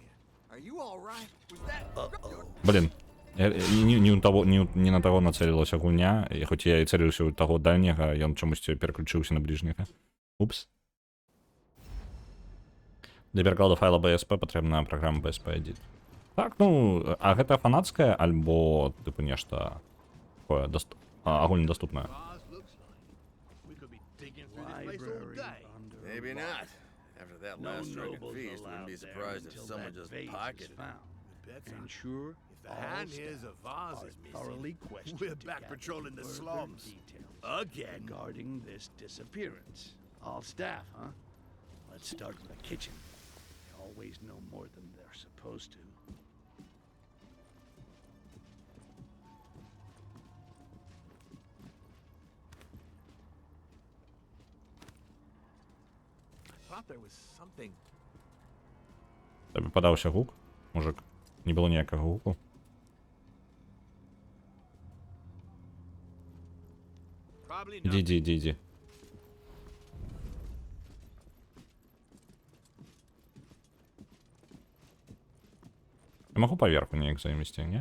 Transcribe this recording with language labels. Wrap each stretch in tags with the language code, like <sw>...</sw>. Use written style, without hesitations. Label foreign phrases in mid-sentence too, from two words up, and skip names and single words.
<be>Блин, не на таго нацелілася гульня, і хоць я і цэліўся ў таго дальняга, ён чамусьці пераключыўся на бліжняга. Упс. Для перакладу файла BSP патрэбна праграма BSP Edit. Так, ну, а гэта фанацкая, альбо, тыпу, нешта такое агульнадаступнае?</be> <en>Vase looks like. We could be digging through this place all day. Maybe not. After that last drunken feast, wouldn't be surprised if someone just pocketed it. Better. And sure, If the All hand staff here's a vase are is thoroughly missing, questioned we're to back gather patrolling the further slums. details Again. regarding this disappearance. All staff, huh? Let's start with the kitchen. They always know more than they're supposed to. I thought there was something.</en> <uk>Тобі подався гук, мужик. Не було ніякого гуку.</uk> <en>Probably</en> <uk>Іди,</uk> <en>not.</en> <uk>іди, іди, іди.</uk> <be>Я могу поверху ніяк завести, не?</be>